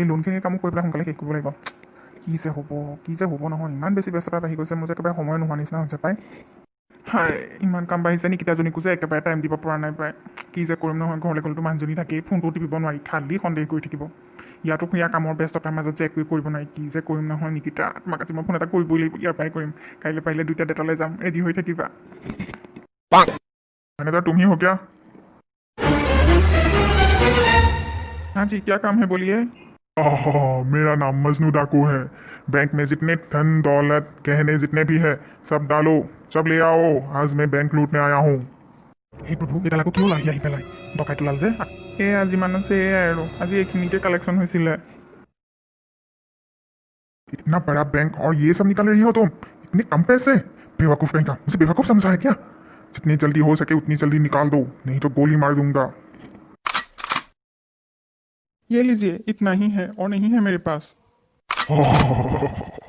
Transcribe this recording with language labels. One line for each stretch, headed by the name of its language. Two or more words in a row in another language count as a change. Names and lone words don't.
Assamese: লোনখিনিৰ কামো কৰি পেলাই সোনকালে শেষ কৰিব লাগিব কি যে হ'ব নহয় ইমান বেছি ব্যস্ততা বাঢ়ি গৈছে মোৰ যে একেবাৰে সময় নোহোৱা নিচিনা হৈছে পাই হয় ইমান কাম বাঢ়িছে নিকিতাজনীকো যে একেবাৰে টাইম দিব পৰা নাই পাই কি যে কৰিম নহয় ঘৰলৈ গ'লেতো মানুহজনী থাকেই ফোনটো টিপিব নোৱাৰি খালি সন্দেহ কৰি থাকিব ইয়াতো ইয়াৰ কামৰ ব্যস্ততাৰ মাজত যে একোৱে কৰিব নোৱাৰি কি যে কৰিম নহয় নিকিতা তোমাক আজি মই ফোন এটা কৰিবই লাগিব ইয়াৰ পৰাই কৰিম কাইলৈ পাৰিলে 2টা ডেটলৈ যাম ৰেডি হৈ থাকিবা
Hindi: मैनेजर तुम ही हो क्या? हाँ जी क्या काम है बोलिए मेरा नाम मजनू डाकू है। बैंक में जितने धन दौलत गहने जितने भी है सब डालो, सब ले आओ। आज मैं बैंक लूटने आया हूँ।
Assamese: हे প্ৰভু এডাল আকৌ কিয় ওলাই আহি পেলাই ডকাইত ওলাল যে এই আজি মান আছে এয়াই আৰু আজি এইখিনিকে কালেকশ্যন হৈছিলে
Hindi: इतना बड़ा बैंक और ये सब निकाल रही हो तुम? इतने कम पैसे? बेवकूफ कहीं का, मुझे बेवकूफ समझा है क्या? जितनी जल्दी हो सके उतनी जल्दी निकाल दो, नहीं तो गोली मार दूंगा। ये लीजिए इतना ही है और नहीं है मेरे पास